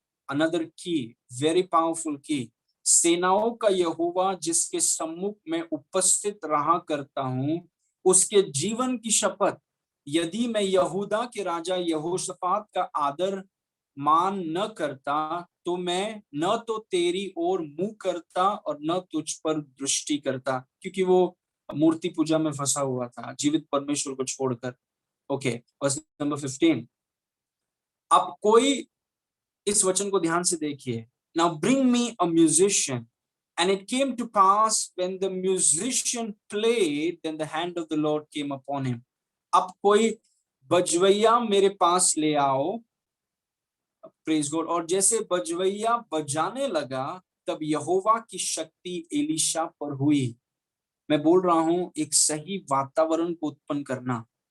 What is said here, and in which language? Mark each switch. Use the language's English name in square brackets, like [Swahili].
[English] Another key, very powerful key. [Hindi] सेनाओं का यहोवा जिसके सम्मुख में उपस्थित रहा करता हूं, उसके जीवन की शपथ, यदि मैं यहूदा के राजा यहोशाफात का आदर मान न करता, तो मैं न तो तेरी ओर मुंह करता और न तुझ पर दृष्टि करता, क्योंकि वो मूर्ति पूजा में फंसा हुआ था, जीवित परमेश्वर को छोड़कर। [English] Okay, verse number 15। [Hindi] अब कोई इस वचन को ध्यान से देखिए। [English] Now bring me a musician. And it came to pass when the musician played, then the hand of the Lord came upon him. [Hindi] अब कोई बजवैया मेरे पास ले आओ, [English] Praise God. [Hindi] और जैसे बजवैया बजाने लगा, तब यहोवा की शक्ति एलीशा पर हुई। मैं बोल रहा हूं, एक सही वातावरण को उत्पन्न करना।